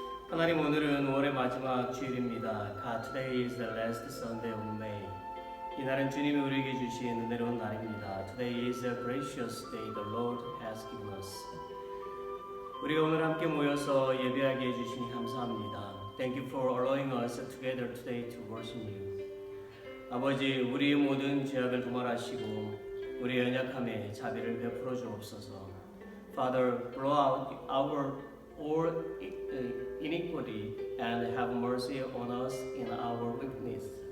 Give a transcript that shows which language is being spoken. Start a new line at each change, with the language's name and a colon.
Korean: 하나님, 오늘은 5월의 마지막 주일입니다.
English: God, today is the last Sunday of May.
Korean: 이 날은 주님이 우리에게 주신 은혜로운 날입니다.
English: Today is a gracious day the Lord has given us.
Korean: 우리가 오늘 함께 모여서 예배하게 해주시니 감사합니다.
English: Thank you for allowing us together today to worship you.
Korean: 아버지, 우리의 모든 죄악을 도말하시고 우리의 연약함에 자비를 베풀어 주옵소서.
English: Father, blow out our all iniquity and have mercy on us in our weakness.